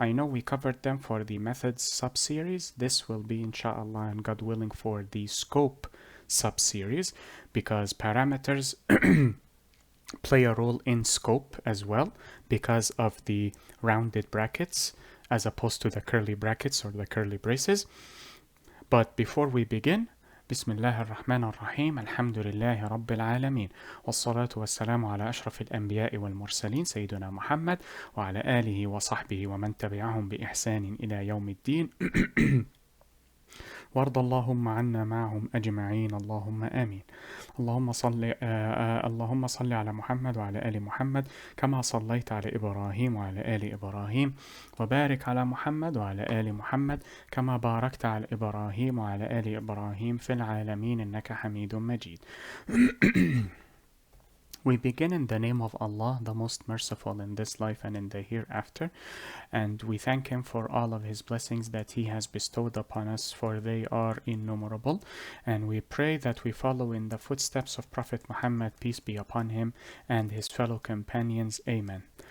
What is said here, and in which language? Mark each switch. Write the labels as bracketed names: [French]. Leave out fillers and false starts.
[English] I know we covered them for the methods subseries. This will be inshallah and God willing for the scope subseries because parameters play a role in scope as well because of the rounded brackets as opposed to the curly brackets or the curly braces. But before we begin, [Arabic] بسم الله الرحمن الرحيم الحمد لله رب العالمين والصلاة والسلام على أشرف الأنبياء والمرسلين سيدنا محمد وعلى آله وصحبه ومن تبعهم بإحسان إلى يوم الدين وارض اللهم عنا معهم أجمعين اللهم آمين اللهم صل على محمد وعلى آل محمد كما صليت على إبراهيم وعلى آل إبراهيم وبارك على محمد وعلى آل محمد كما باركت على إبراهيم وعلى آل إبراهيم في العالمين إنك حميد مجيد. [English] We begin in the name of Allah, the most merciful in this life and in the hereafter, and we thank Him for all of His blessings that He has bestowed upon us, for they are innumerable, and we pray that we follow in the footsteps of Prophet Muhammad, peace be upon him, and his fellow companions. Amen.